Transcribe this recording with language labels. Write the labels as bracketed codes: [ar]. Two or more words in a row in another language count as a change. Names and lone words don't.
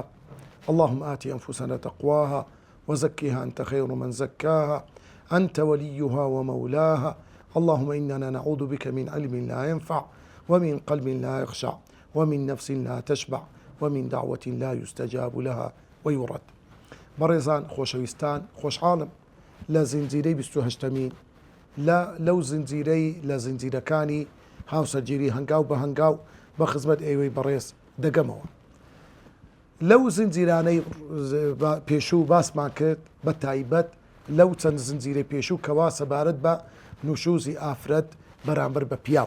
[ar] اللهم آت أنفسنا تقواها وزكها أنت خير من زكاها أنت وليها ومولاها. اللهم إننا نعوذ بك من علم لا ينفع ومن قلب لا يخشع ومن نفس لا تشبع ومن دعوة لا يستجاب لها ويرد. [ckb] بەڕێزان خۆشەویستان، خۆشحاڵم لە زنجیرەی 28مین لەو زنجیرەی لە زنجیرەکانی هاوسەرگیری هەنگاو بە هەنگاو بە خزمەت ئێوەی بەڕێز دەگەمەوە. لەو زنجیرانەی پێشوو باسمان کرد بە تایبەت لەو چەند زنجیرەی پێشوو کەوا سەبارەت بە نوشوزی ئافرەت بەرامبەر بە پیاو.